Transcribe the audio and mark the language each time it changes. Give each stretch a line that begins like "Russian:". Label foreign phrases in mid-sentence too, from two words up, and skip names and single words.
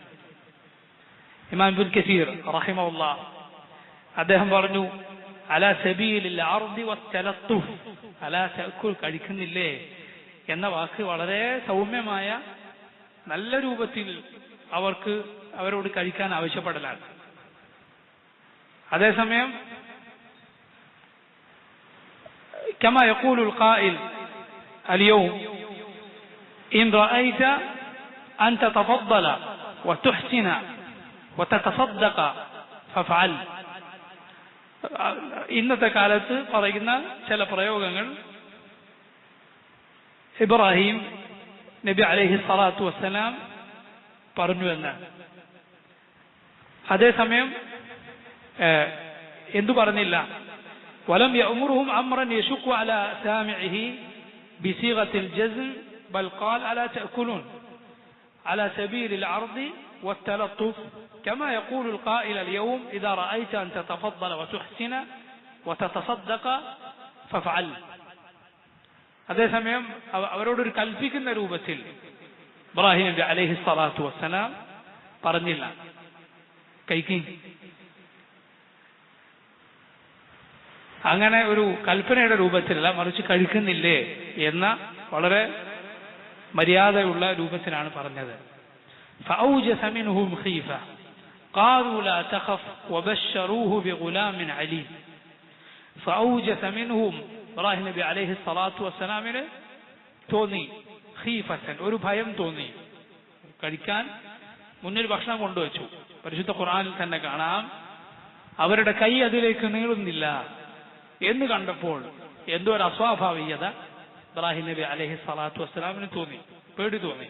Malayalam: ഇമാം ഇബ്നു കസീർ റഹിമഹുല്ലാഹ് അദ്ദേഹം പറഞ്ഞു
Arabic: على سبيل العرض والتلطف، ألا تأكل,
Malayalam: കഴിക്കുന്നില്ലേ എന്ന വാക്ക് വളരെ സൗമ്യമായ നല്ല രൂപത്തിൽ അവരോട് കഴിക്കാൻ ആവശ്യപ്പെടലാണ്.
Arabic: അതേസമയം كما يقول القائل اليوم إن رأيت أن تتفضل وتحسن وتتصدق فافعل.
Malayalam: ഇന്നത്തെ കാലത്ത് പറയുന്ന ചില പ്രയോഗങ്ങൾ ഇബ്രാഹിം നബി
Arabic: عليه الصلاة والسلام
Malayalam: പറഞ്ഞു എന്നാണ്. അതേസമയം എന്തു പറഞ്ഞില്ല?
Arabic: ولم يأمرهم أمرا يشق على سامعه بصيغة الجزم، بل قال ألا تأكلون على سبيل العرض والتلطف، كما يقول القائل اليوم إذا رأيت أن تتفضل وتحسن وتتصدق فافعل.
Malayalam: അതേസമയം അവരോടൊരു കൽപ്പിക്കുന്ന രൂപത്തിൽ ഇബ്രാഹിം നബി
Arabic: عليه الصلاة والسلام
Malayalam: പറഞ്ഞില്ല കഴിക്കും. അങ്ങനെ ഒരു കൽപ്പനയുടെ രൂപത്തിലല്ല, മറിച്ച് കഴിക്കുന്നില്ലേ എന്ന വളരെ മര്യാദയുള്ള രൂപത്തിലാണ് പറഞ്ഞത്.
Arabic: فأوجس منهم خيفة قالوا لا تخف وبشروه بغلام عليم. فأوجس منهم,
Malayalam: ഇബ്രാഹിം നബി
Arabic: عليه الصلاة والسلام
Malayalam: തോന്നി ഖീഫത്തൻ, ഒരു ഭയം തോന്നി. കഴിക്കാൻ മുന്നിൽ ഭക്ഷണം കൊണ്ടുവച്ചു. പരിശുദ്ധ ഖുർആനിൽ തന്നെ കാണാം, അവരുടെ കൈ അതിലേക്ക് നീളുന്നില്ല എന്ന് കണ്ടപ്പോൾ എന്തോ ഒരു അസ്വാഭാവികത ഇബ്രാഹിം നബി
Arabic: عليه الصلاة والسلام
Malayalam: തോന്നി, പേടി തോന്നി.